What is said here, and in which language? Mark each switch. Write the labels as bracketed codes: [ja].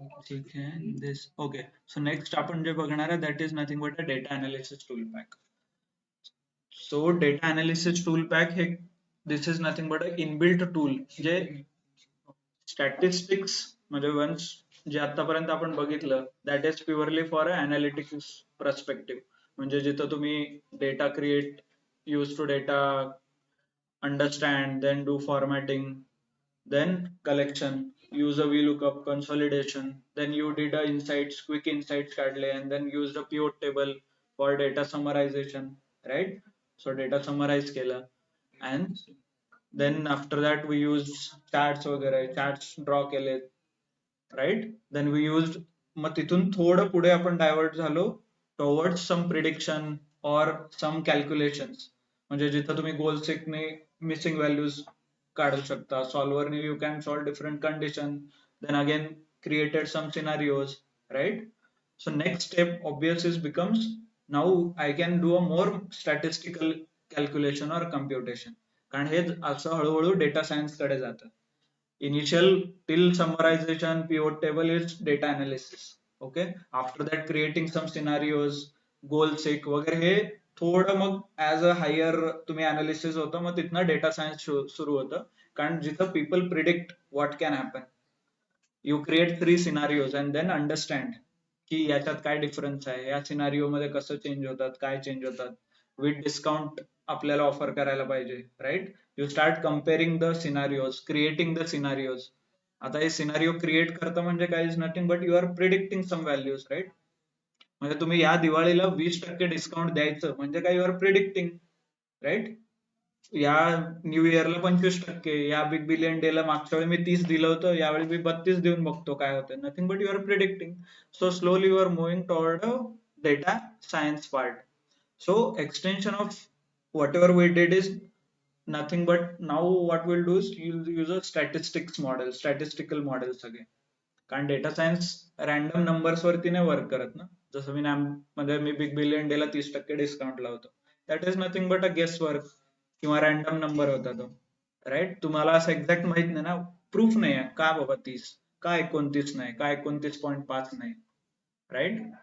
[mr] ठीक आहे, [en] This okay. So next [mr] आपण जे बघणार आहे [en] That is nothing but a data analysis tool pack. So data analysis tool pack हे this is nothing but a inbuilt tool जे statistics म्हणजे ones जे आतापर्यंत आपण बघितलं that is purely for a analytics perspective. [mr] म्हणजे जिथं तुम्ही [en] Data create, use to data, understand, then do formatting, then collection, use a VLOOKUP, consolidation, then you did a insights, quick insights काढले, and then used a pivot table for data summarization, right? So data summarize केला, and then after that we use charts वगैरे, charts draw केले, right? Then we used, [mr] मग तिथून थोडं पुढे आपण divert झालो [en] towards some prediction or some calculations. म्हणजे जिथं तुम्ही गोल सेकने मिसिंग व्हॅल्यूज काढू शकता, सॉल्व्हरने you can solve different condition, then again created some scenarios, right? So next step obvious is becomes now I can do a more statistical calculation और computation, [mr] कारण हे असं हळूहळू डेटा सायन्स कडे जातं. [en] Initial till summarization, pivot table is data analysis. Okay, after that creating some scenarios, goal seek वगैरे हे थोडं मग as a higher तुम्ही analysis होतं, [mr] मग तिथनं डेटा सायन्स सुरू होतं. कारण जिथं [en] people predict what can happen, you create 3 scenarios and then understand [mr] की याच्यात काय डिफरन्स आहे, या सिनारिओ मध्ये कसं चेंज होतात, काय चेंज होतात, विथ डिस्काउंट आपल्याला ऑफर करायला पाहिजे, right? [en] You start comparing the scenarios, creating the scenarios. [mr] आता हे सिनारिओ क्रिएट करतं म्हणजे काय [en] Is nothing but you are predicting some values, right? [mr] म्हणजे तुम्ही या दिवाळीला 20% डिस्काउंट द्यायचं म्हणजे काय, [en] you are predicting, [mr] राईट? या न्यू इयरला 25%, या बिग बिलियन डे ला मागच्या वेळी मी 30 दिलं होतं, यावेळी मी 32 देऊन बघतो काय होतं. [en] Nothing but you are predicting. So slowly you are moving toward a data science part. So extension of whatever we did is nothing but now what we'll do is use a statistics model, statistical models again. [mr] कारण data science random numbers वरती नाही work करत ना. जसं मी मध्ये मी big billion day ला 30% discount लावतो, [en] that is nothing but a guess work [mr] किंवा रॅन्डम नंबर होता तो, राईट? तुम्हाला असं एक्झॅक्ट माहित नाही ना, प्रूफ नाही आहे का बाबा 30, का 29 नाही, का 29.5 नाही, राईट?